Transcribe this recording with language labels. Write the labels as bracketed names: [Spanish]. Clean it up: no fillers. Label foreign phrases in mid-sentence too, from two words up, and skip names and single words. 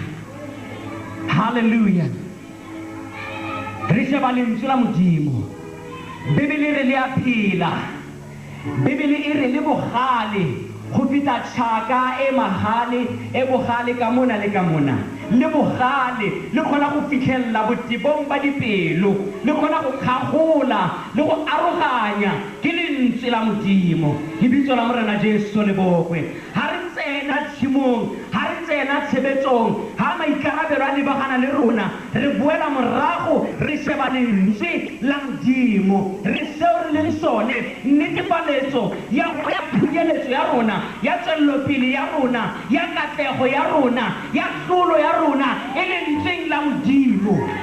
[Southern Sotho] Hallelujah. Re sheba lentswe la modimo bebele re le a phela bebele e re le bogale go feta tšhaka e magale e bogale ka mona le ka mona le bogale le kgona go fitlhelela botebong ba dipelo le kgona go kgagola le go aroganya ke lentswe la modimo lebitso la morena Jesu le bokwe ha re tsena tshimong ha re tsena tshebetsong ha maikarabelo a lebagana le rona re boela morago re sheba lentswe la modimo re seo re leng sone netefaletso ya phunyeletso ya rona ya tswellopele ya rona ya katlego ya rona ya tlolo ya rona e lentsweng la modimo.